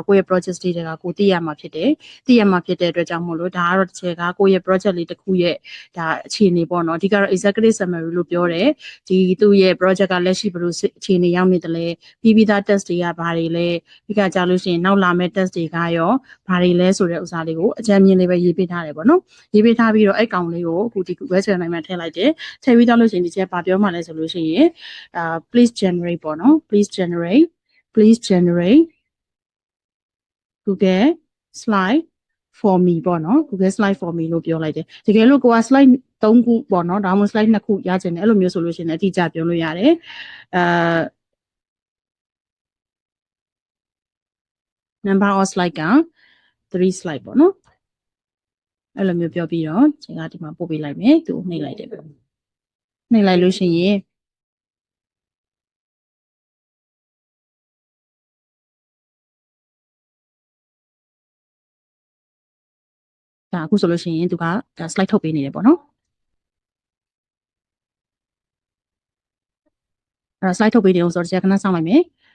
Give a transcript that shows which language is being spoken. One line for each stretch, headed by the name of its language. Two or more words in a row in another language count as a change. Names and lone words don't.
Burmese: ကိုယ့်ရဲ့
English: project state
Burmese: ကကိုသိရမှာဖြစ်တယ်သိရမှာဖြစ်တဲ့အတွက်ကြောင့်မို့လို့ဒါကတော့တစ်ချက်ကကိုယ့်ရဲ့ project လေးတစ်ခုရဲ့ဒါအခြေအနေပေါ့နော်ဒီကတော့
English: executive summary
Burmese: လို့ပြောတယ်ဒီသူ့ရဲ့ project ကလက်ရှိဘယ်လိုအခြေအနေရောက်နေတယ်လဲပြီးသား test တွေကဘာတွေလဲပြီးကကြလို့ရှိရင်နောက်လာမယ့် test တွေကရောဘာတွေလဲဆိုတဲ့ဥစားလေးကိုအကြမ်းမြင်လေးပဲရေးပေးထားတယ်ပေါ့နော်ရေးပေးထားပြီးတော့အဲ့ကောင်လေးကိုအခုဒီ Google Gemini မှာထည့်လိုက်တယ်ထည့်ပြီးတော့လို့ရှိရင်ဒီချက်ဘာပြောမှလဲဆိုလို့ရှိရင်
English: please generate
Burmese: ပေါ့နော်
English: please generate Google slide for me
Burmese: ပေါ့နော်
English: Google slide for me
Burmese: လို့ပြောလိုက်တယ်တကယ်လို့ကိုက slide 3ခုပေါ့နော်ဒါမှမဟုတ် slide 2ခုရချင်တယ်အဲ့လိုမျိုးဆိုလို့ရှိရင်အတိအကျပြောလို့ရတယ်
English: number of slide
Burmese: က3 slide ပေါ့နော်အဲ့လိုမျိုးပြောပြီးတော့ကျွန်တော်ဒီမှာပို့ပေးလိုက်မယ်သူနှိပ်လိုက်တယ်နှိပ်လိုက်လို့ရှိရင် ဒါအခုဆိုလို့ရှိရင်သူကဒါ slide ထုတ်ပေးနေတယ်ပေါ့နော်အဲ့ slide ထုတ်ပေးနေအောင်ဆိုတော့ဒီကခဏစောင့်လိုက်မယ်